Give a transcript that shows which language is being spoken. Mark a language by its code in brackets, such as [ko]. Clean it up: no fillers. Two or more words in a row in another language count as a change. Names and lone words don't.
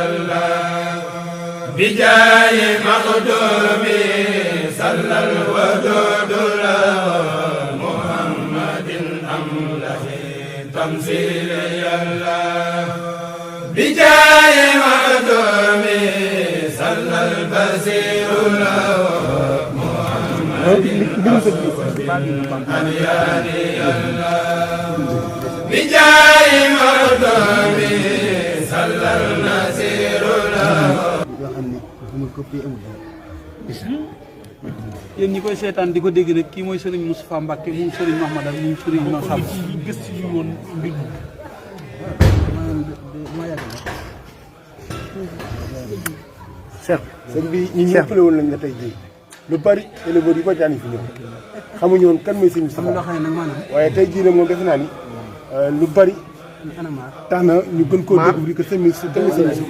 [ar] الله بجاه مخدومه صلى الودود له محمد أملح تمثيل يا الله بجاه مخدومه صلى البصير له محمد أنياني يا الله بجاه مخدومه صلى النصير له [wo] yéen ñi koy seetaan di ko dégg nag kii mooy Serigne Moustapha Mbacke moom Serigne Mahmadane moom Serigne Massamba gëstu yu woon mbir mi. Cheikh sëñ bi ñu ñëppale woon lañ la tey jii lu bari éleveurs yi ba jaani fi ñëw xamuñu woon kan mooy sëñ Moustapha waaye tey jii nag moom defe naa ni lu bari tax na ñu gën koo [fr] découvrir que [wo] sëñ Moustapha si